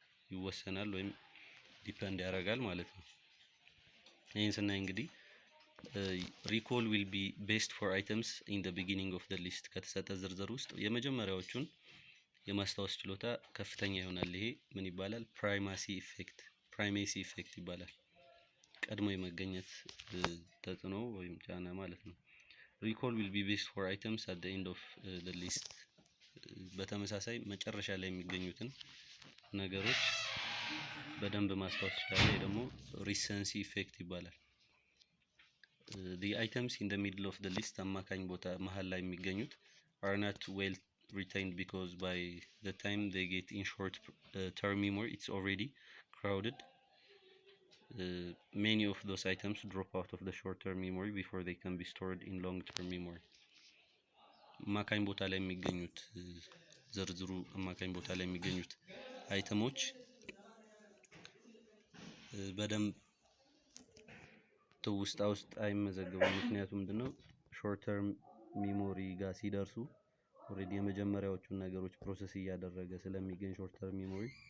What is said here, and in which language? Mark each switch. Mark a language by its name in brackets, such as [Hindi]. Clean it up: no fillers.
[Amharic] ይወሰናል ወይም ዲፔንድ ያደርጋል ማለት ነው። ይሄን ስናይ እንግዲህ [English] recall will be best for items in the beginning of the list [Amharic] ከተሰጠ ዝርዝር ውስጥ የመጀመሪያዎቹን የማስታወስ ችሎታ ከፍተኛ ይሆናል። ይሄ ምን ይባላል? ፕራይሜሲ ኢፌክት ይባላል። ቀድሞ የመገኘት ተጽዕኖ ወይም ጫና ማለት ነው። [English] recall will be best for items at the end of the list [Amharic] በተመሳሳይ መጨረሻ ላይ የሚገኙትን ነገሮች በደንብ ማስታወስ ይችላል። ይሄ ደግሞ recency ኢፌክት ይባላል። [English] the items in the middle of the list [Amharic] አማካኝ ቦታ መሃል ላይ የሚገኙት [English] are not well retained because by the time they get in short term memory it's already crowded. Many of those items drop out of the short term memory before they can be stored in long term memory. [Amharic] አማካኝ ቦታ ላይ የሚገኙት ዝርዝሩ አማካኝ ቦታ ላይ የሚገኙት አይተሞች በደንብ ትውስታ ውስጥ አይመዘገቡም። ምክንያቱም ምንድነው ሾርት ተርም ሚሞሪ ጋር ሲደርሱ ኦሬዲ የመጀመሪያዎቹን ነገሮች ፕሮሰስ እያደረገ ስለሚገኝ ሾርት ተርም ሚሞሪ